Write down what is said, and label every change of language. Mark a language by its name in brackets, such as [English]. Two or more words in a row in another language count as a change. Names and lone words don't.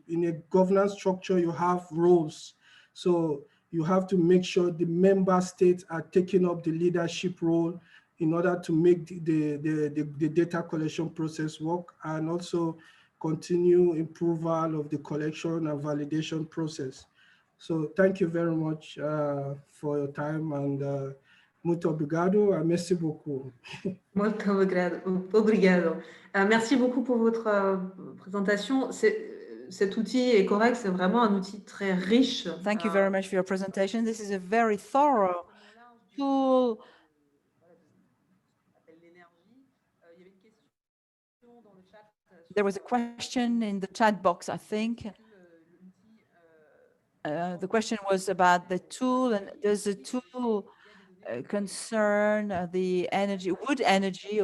[English] In a governance structure, you have roles. So you have to make sure the member states are taking up the leadership role in order to make the data collection process work, and also continue approval of the collection and validation process. So thank you very much for your time, and [Portuguese] muito obrigado, [French] merci beaucoup. [Portuguese] Muito obrigado. [French] Merci beaucoup pour votre présentation. Cet outil est correct, c'est vraiment un outil très riche. [English] Thank you very much for your presentation. This is a very thorough tool. There was a question in the chat box, I think. The question was about the tool, and does the tool concern the energy, wood energy?